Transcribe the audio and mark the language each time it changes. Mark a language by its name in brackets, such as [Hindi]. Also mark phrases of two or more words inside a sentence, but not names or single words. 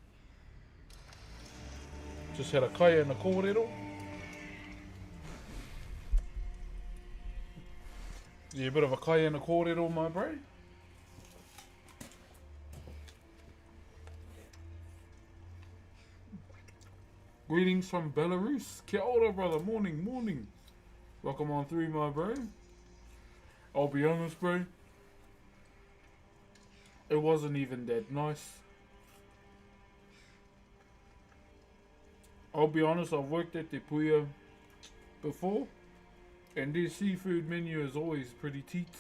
[English] Just had a kaya and a kōrero. Yeah, a bit of a kaya and a kōrero, my bro. Greetings from Belarus. [Māori] Kia ora, [English] brother. Morning, morning. Welcome on through, my bro. I'll be honest, bro. It wasn't even that nice. I'll be honest, I've worked at Te Puia before, and their seafood menu is always pretty teats.